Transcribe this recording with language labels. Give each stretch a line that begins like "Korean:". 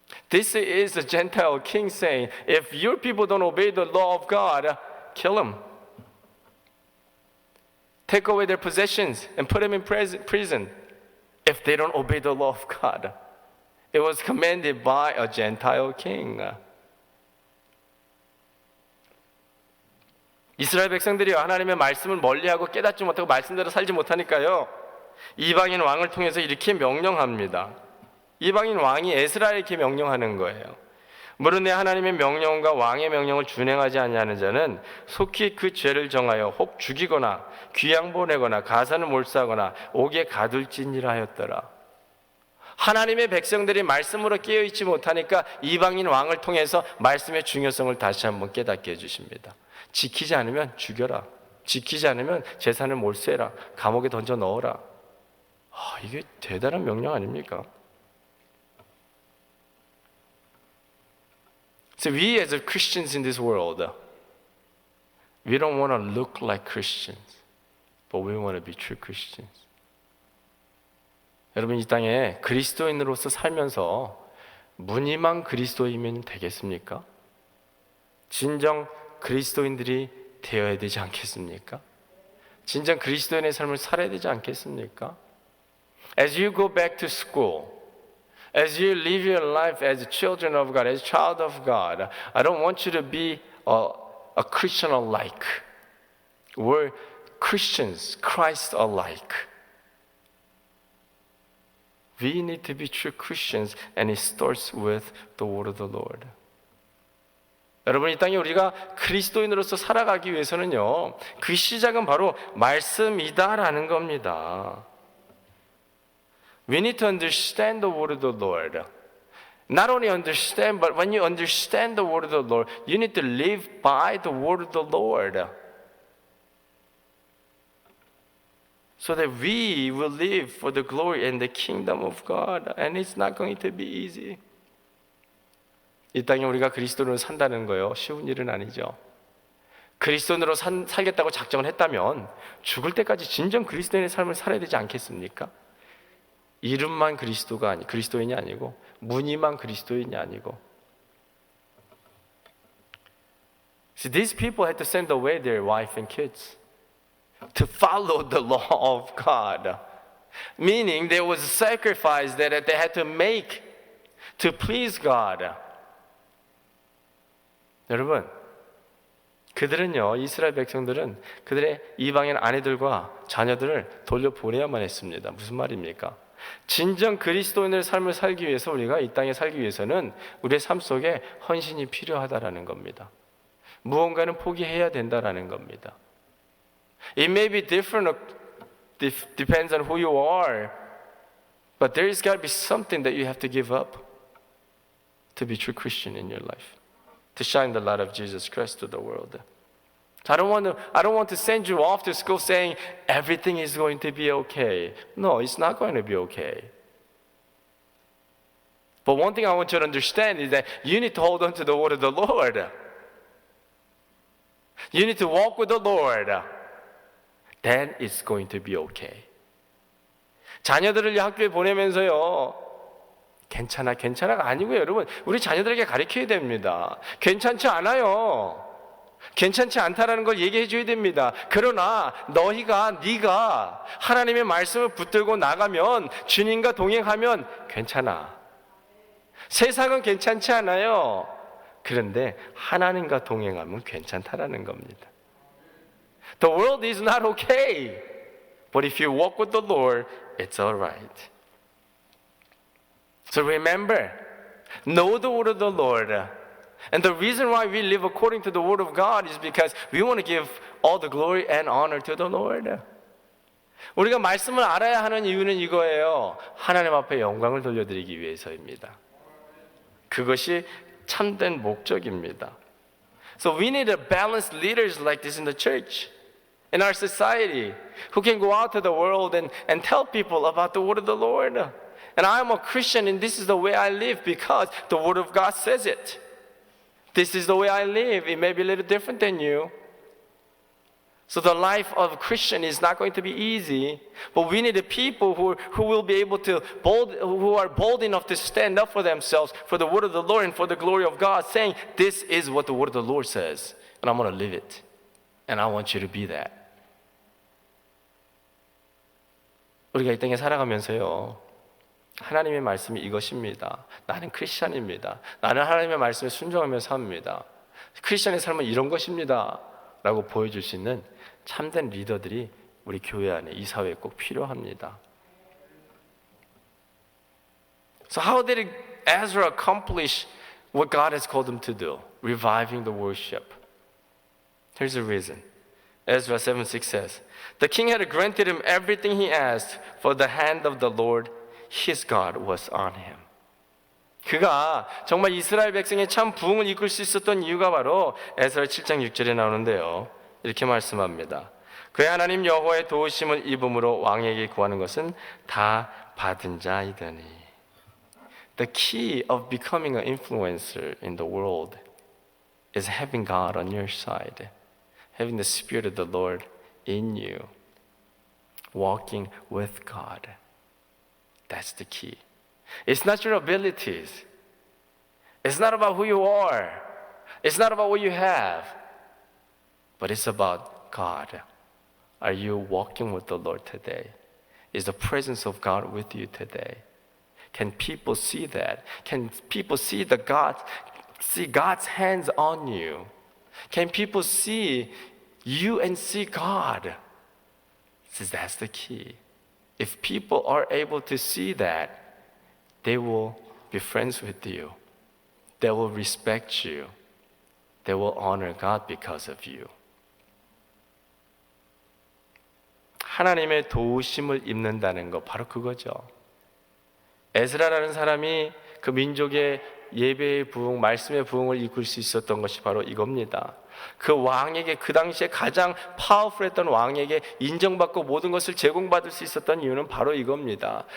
English: This is a Gentile king saying, if your people don't obey the law of God, kill them. Take away their possessions and put them in prison if they don't obey the law of God. It was commanded by a Gentile king.
Korean: 이스라엘 백성들이 하나님의 말씀을 멀리하고 깨닫지 못하고 말씀대로 살지 못하니까요, 이방인 왕을 통해서 이렇게 명령합니다. 이방인 왕이 에스라에게 명령하는 거예요. 무릇 내 하나님의 명령과 왕의 명령을 준행하지 아니하는 자는 속히 그 죄를 정하여 혹 죽이거나 귀양 보내거나 가산을 몰수하거나 옥에 가둘지니라 하였더라. 하나님의 백성들이 말씀으로 깨어있지 못하니까 이방인 왕을 통해서 말씀의 중요성을 다시 한번 깨닫게 해주십니다. 지키지 않으면 죽여라. 지키지 않으면 재산을 몰수해라. 감옥에 던져 넣어라. 이게 대단한 명령 아닙니까?
English: So we as Christians in this world, we don't want to look like Christians, but we want to be true Christians.
Korean: 여러분, 이 땅에 그리스도인으로서 살면서 무늬만 그리스도이면 되겠습니까? 진정 그리스도인들이 되어야 되지 않겠습니까? 진정 그리스도인의 삶을 살아야 되지 않겠습니까?
English: As you go back to school, As you live your life as children of God, as child of God, I don't want you to be a Christian alike. We're Christians, Christ alike. We need to be true Christians, and it starts with the word of the Lord.
Korean: 여러분, 이 땅에 우리가 그리스도인으로서 살아가기 위해서는요, 그 시작은 바로 말씀이다라는 겁니다.
English: We need to understand the word of the Lord. Not only understand, but when you understand the word of the Lord, you need to live by the word of the Lord. So that we will live for the glory and the kingdom of God. And it's not going to be easy.
Korean: 이 땅에 우리가 그리스도인으로 산다는 거요, 쉬운 일은 아니죠. 그리스도인으로 살겠다고 작정을 했다면 죽을 때까지 진정 그리스도인의 삶을 살아야 되지 않겠습니까? 이름만 그리스도인이 아니고 무늬만 그리스도인이 아니고.
English: See, these people had to send away their wife and kids to follow the law of God. Meaning there was a sacrifice that they had to make to please God.
Korean: 여러분, 그들은요, 이스라엘 백성들은 그들의 이방인 아내들과 자녀들을 돌려보내야만 했습니다. 무슨 말입니까? 진정 그리스도인의 삶을 살기 위해서, 우리가 이 땅에 살기 위해서는 우리의 삶 속에 헌신이 필요하다라는 겁니다. 무언가는 포기해야 된다라는 겁니다.
English: It may be different, depends on who you are, but there's got to be something that you have to give up to be true Christian in your life, to shine the light of Jesus Christ to the world. I don't want to send you off to school saying everything is going to be okay. No, it's not going to be okay. But one thing I want you to understand is that you need to hold on to the word of the Lord. You need to walk with the Lord. Then it's going to be okay.
Korean: 자녀들을 학교에 보내면서요, 괜찮아가 아니고요, 여러분. 우리 자녀들에게 가르쳐야 됩니다. 괜찮지 않아요. 괜찮지 않다라는 걸 얘기해 줘야 됩니다. 그러나 네가 하나님의 말씀을 붙들고 나가면, 주님과 동행하면 괜찮아. 세상은 괜찮지 않아요. 그런데 하나님과 동행하면 괜찮다라는 겁니다.
English: The world is not okay. But if you walk with the Lord, it's all right. So remember, know the word of the Lord. And the reason why we live according to the word of God is because we want to give all the glory and honor to the Lord.
Korean: 우리가 말씀을 알아야 하는 이유는 이거예요. 하나님 앞에 영광을 돌려드리기 위해서입니다. 그것이 참된 목적입니다.
English: So we need a balanced leaders like this in the church, in our society, who can go out to the world and tell people about the word of the Lord. And I'm a Christian and this is the way I live because the word of God says it. This is the way I live. It may be a little different than you. So the life of a Christian is not going to be easy, but we need a people who will be able to who are bold enough to stand up for themselves, for the word of the Lord and for the glory of God, saying, this is what the word of the Lord says, and I'm going to live it. And I want you to be that.
Korean: 우리가 이 땅에 살아가면서요, 하나님의 말씀이 이것입니다. 나는 크리스찬입니다. 나는 하나님의 말씀에 순종하며 삽니다. 크리스찬의 삶은 이런 것입니다. 라고 보여줄 수 있는 참된 리더들이 우리 교회 안에, 이 사회에 꼭 필요합니다.
English: So how did Ezra accomplish what God has called him to do? Reviving the worship. Here's the reason. Ezra 7:6 says, the king had granted him everything he asked, for the hand of the Lord, his God, was on him.
Korean: 그가 정말 이스라엘 백성의 참 부흥을 이끌 수 있었던 이유가 바로 에스라 7장 6절에 나오는데요. 이렇게 말씀합니다. 그의 하나님 여호와의 도우심을 입음으로 왕에게 구하는 것은 다 받은 자이더니.
English: The key of becoming an influencer in the world is having God on your side, having the Spirit of the Lord in you, walking with God. That's the key. It's not your abilities. It's not about who you are. It's not about what you have. But it's about God. Are you walking with the Lord today? Is the presence of God with you today? Can people see that? Can people see God's hands on you? Can people see you and see God? Says that's the key. If people are able to see that, they will be friends with you. They will respect you. They will honor God because of you.
Korean: 하나님의 도우심을 입는다는 거 바로 그거죠. 에스라라는 사람이 그 민족의 예배의 부흥, 말씀의 부흥을 이끌 수 있었던 것이 바로 이겁니다. 그 왕에게, 그 당시에 가장 파워풀했던 왕에게 인정받고 모든 것을 제공받을 수 있었던 이유는 바로 이겁니다.